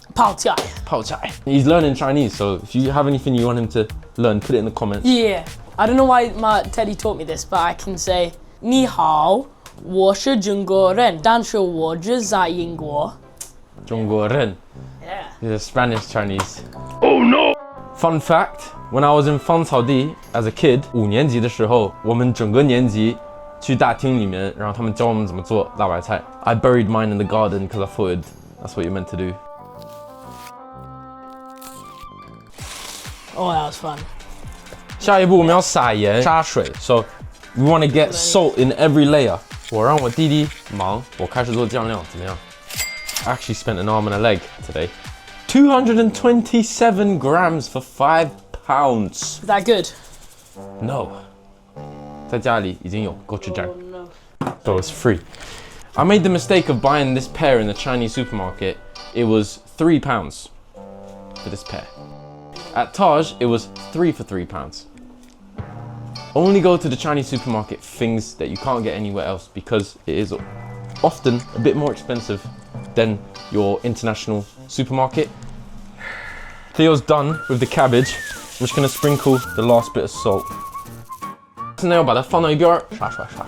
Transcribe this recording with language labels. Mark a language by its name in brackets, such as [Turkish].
[Chinese] 泡菜? 泡菜. [English] He's learning Chinese, so if you have anything you want him to learn, put it in the comments. Yeah. I don't know why my Teddy taught me this, but I can say [Chinese] 你好，我是中国人，但是我只在英国。中国人. [English] Yeah. He's a Spanish Chinese. Oh no! Fun fact, when I was in [Chinese] 芳草地 [English] as a kid, [Chinese] 5年级的时候，我们整个年级去大厅里面，然后他们教我们怎么做辣白菜. [English] I buried mine in the garden because I thought that's what you're meant to do. Oh, that was fun. [Chinese] 下一步我们要撒盐、杀水. [English] So we want to get salt in every layer. [Chinese] 我让我弟弟忙，我开始做酱料，怎么样? [English] I actually spent an arm and a leg today. 227 grams for 5 pounds. Is that good? No. [Chinese] 在家里已经有gochujang. [English] No. So it's free. I made the mistake of buying this pear in the Chinese supermarket it was £3 for this pair. At Taj, it was 3 for £3. Only go to the Chinese supermarket things that you can't get anywhere else because it is often a bit more expensive than your international supermarket. Theo's done with the cabbage. I'm just gonna sprinkle the last bit of salt. [Chinese] 现在要把它放到一边儿，洒水。